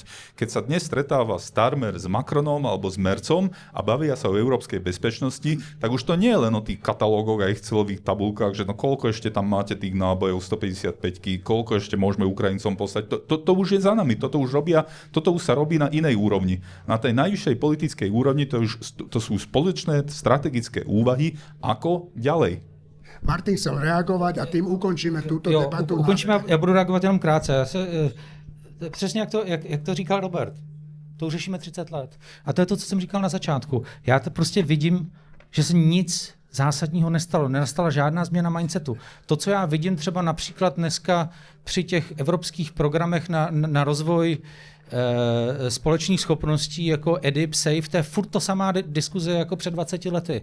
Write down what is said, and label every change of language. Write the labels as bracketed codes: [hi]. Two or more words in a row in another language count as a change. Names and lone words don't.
[sk] Keď sa dnes stretáva Starmer s Macronom alebo s Mercom a bavia sa o európskej bezpečnosti, tak už to nie je len o tých katalógoch a Excelových tabulkách, že no koľko ešte tam máte tých nábojov 155, koľko ešte môžeme Ukrajincom poslať. To už je za nami, toto už sa robí na inej úrovni. Na tej najvyššej politickej úrovni to sú spoločné strategické úvahy, ako ďalej. Martin chcel reagovať a tým ukončíme túto debatu. [cs] Já budu reagovat jenom krátce. Přesně jak to říkal Robert. To už řešíme 30 let. A to je to, co jsem říkal na začátku. Já to prostě vidím, že se nic zásadního nestalo. Nenastala žádná změna mindsetu. To, co já vidím třeba například dneska při těch evropských programech na rozvoj společných schopností jako EDIP, SAFE, to je furt to samá diskuze jako před 20 lety.